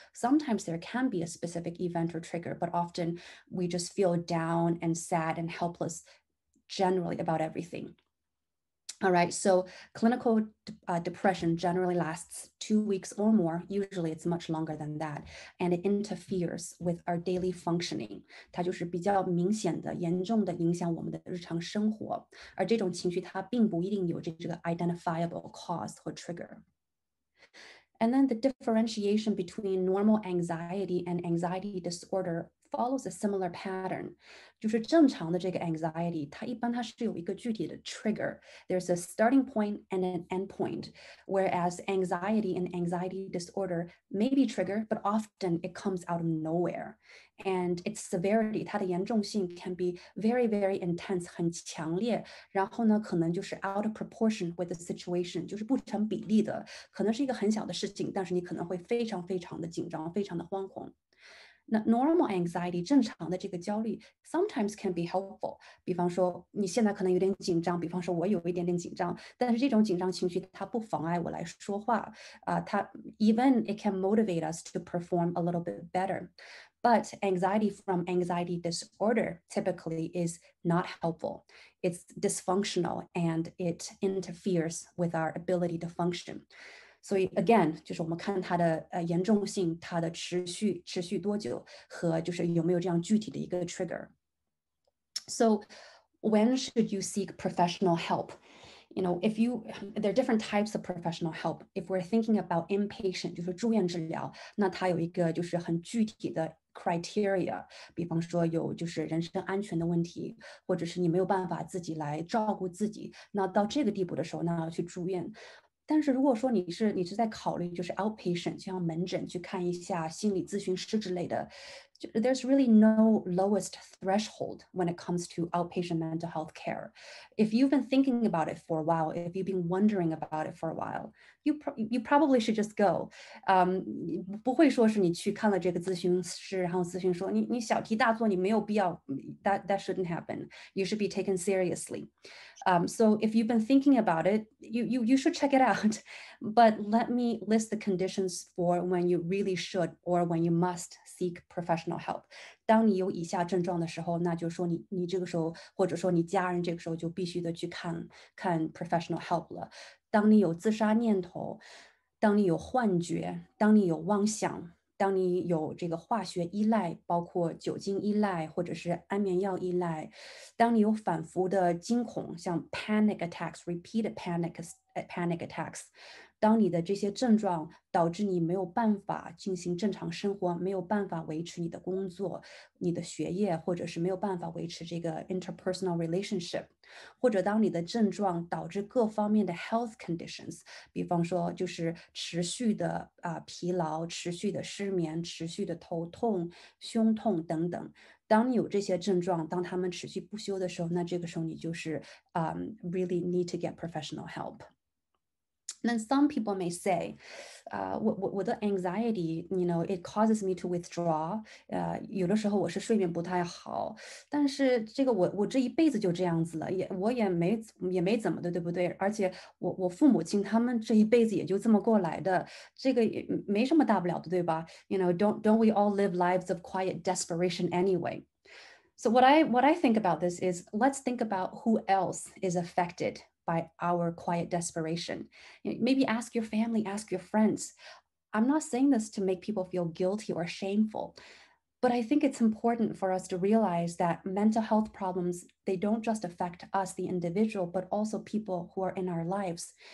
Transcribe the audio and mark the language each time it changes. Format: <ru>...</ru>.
<en>Sometimes there can be a specific event or trigger, but often we just feel down and sad and helpless generally about everything. All right, so clinical depression generally lasts 2 weeks or more. Usually it's much longer than that. And it interferes with our daily functioning.</en> <zh>它就是比较明显的、严重的影响我们的日常生活。而这种情绪它并不一定有这个</zh> <en>identifiable cause</en> <zh>或 trigger.</zh> <en>And then the differentiation between normal anxiety and anxiety disorder follows a similar pattern.</en> <zh>就是正常的这个 anxiety, 它是有一个具体的 trigger.</zh> <en>There's a starting point and an end point. Whereas anxiety and anxiety disorder may be triggered, but often it comes out of nowhere. And its severity,</en> <zh>它的严重性</zh> <en>can be very, very intense,</en> <zh>很强烈。然后呢，可能就是</zh> <en>out of proportion with the situation,</en> <zh>就是不成比例的。可能是一个很小的事情，但是你可能会非常非常的紧张，非常的惶恐。</zh> <en>那 normal anxiety</en> <zh>正常的这个焦虑</zh> <en>sometimes can be helpful.</en> <zh>比方说你现在可能有点紧张，比方说我有一点点紧张，但是这种紧张情绪它不妨碍我来说话它</zh> <en>even it can motivate us to perform a little bit better. But anxiety from anxiety disorder typically is not helpful. It's dysfunctional and it interferes with our ability to function.</en> <zh>所以 again 就是我们看它的严重性，它的持续多久，和就是有没有这样具体的一个 trigger.</zh> <en>So when should you seek professional help? You know, there are different types of professional help.</en> <zh>If we're thinking about inpatient, 就是住院治疗，那它有一个就是很具体的 criteria， 比方说有就是人身安全的问题，或者是你没有办法自己来照顾自己，那到这个地步的时候，那要去住院。但是如果说你是在考虑就是 outpatient， 就像门诊去看一下心理咨询师之类的，</zh> <en>there's really no lowest threshold when it comes to outpatient mental health care. If you've been thinking about it for a while, if you've been wondering about it for a while, you probably should just go.</en> <zh>不会说是你去看了这个咨询师，然后咨询说你小题大做，你没有必要</zh> <en>that shouldn't happen. You should be taken seriously. So if you've been thinking about it, you should check it out. But let me list the conditions for when you really should or when you must seek professional help.</en> <zh>当你有以下症状的时候，那就说你这个时候，或者说你家人这个时候就必须的去看</zh> <en>professional help</en> <zh>了。当你有自杀念头，当你有幻觉，当你有妄想，当你有这个化学依赖，包括酒精依赖或者是安眠药依赖，当你有反复的惊恐，像</zh> <en>panic attacks, repeated panic attacks，</en> <zh>当你的这些症状导致你没有办法进行正常生活，没有办法维持你的工作、你的学业，或者是没有办法维持这个</zh> <en>interpersonal relationship，</en> <zh>或者当你的症状导致各方面的</zh> <en>health conditions，</en> <zh>比方说就是持续的疲劳、持续的失眠、持续的头痛、胸痛等等。当你有这些症状，当他们持续不休的时候，那这个时候你就是</zh> <en>really need to get professional help. Then some people may say,</en> <zh>我的</zh> <en>anxiety, you know, it causes me to withdraw.</en> <zh>有的时候我是睡眠不太好，但是这个我这一辈子就这样子了，我也没怎么的，对不对？而且我父母亲他们这一辈子也就这么过来的，这个也没什么大不了的，对吧？</zh> <en>You know, don't we all live lives of quiet desperation anyway? So what I think about this is, let's think about who else is affected by our quiet desperation. Maybe ask your family, ask your friends. I'm not saying this to make people feel guilty or shameful, but I think it's important for us to realize that mental health problems, they don't just affect us, the individual, but also people who are in our lives.</en>